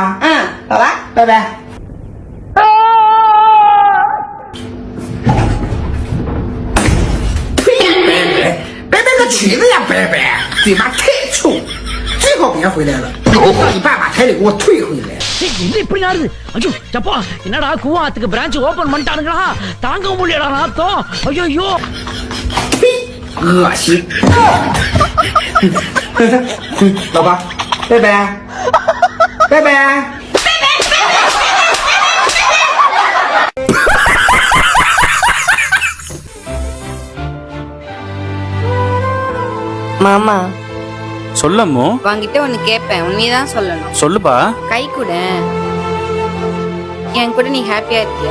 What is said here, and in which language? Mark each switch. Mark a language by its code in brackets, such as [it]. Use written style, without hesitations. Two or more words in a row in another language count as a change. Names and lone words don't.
[zh] 走了。拜拜。拜拜个裙子呀！拜拜，嘴巴太臭，最好别回来了。让你爸把彩礼给我退回来。 [ta] என்ன இப்படி ஆடுது? ஐயோ சப்பா, என்னடா கூவாத்துக்கு [en] branch open [ta] பண்ணிட்டானுங்களா? தாங்க முடியலடா நாத்தம். ஐயோ [zh] 恶心。老婆，拜拜，拜拜。 [ta] மாமா, சொல்லம்மோ. வாங்கிட்ட ஒண்ணு கேட்பேன், உண்மையதான் சொல்லணும். சொல்லுப்பா. கை கூட. என் கூட நீ ஹாப்பியா இருக்கியா?